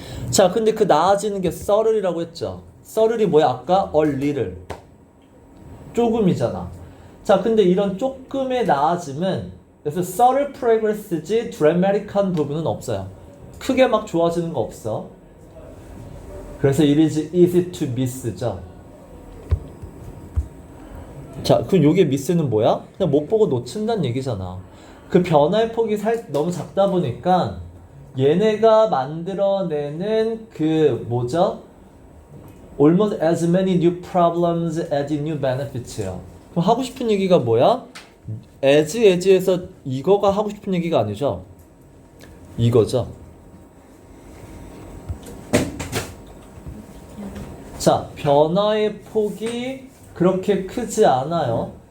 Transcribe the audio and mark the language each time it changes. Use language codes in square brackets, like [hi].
[ko] 자, 근데 그 나아지는 게 subtle이라고 했죠. subtle이 뭐야? 아까 a little. 조금이잖아. 자, 근데 이런 조금의 나아짐은 그래서 [en] subtle progress [ko] 지 dramatic한 부분은 없어요. 크게 막 좋아지는 거 없어. 그래서 [en] it is easy to miss죠. [ko] 자, 그럼 요게 miss는 뭐야? 그냥 못 보고 놓친다는 얘기잖아. 그 변화의 폭이 너무 작다 보니까 얘네가 만들어내는 그 뭐죠? [en] Almost as many new problems as new benefits예요. [ko] 그럼 하고 싶은 얘기가 뭐야? as에서 이거가 하고 싶은 얘기가 아니죠? 이거죠. 자, 변화의 폭이 그렇게 크지 않아요.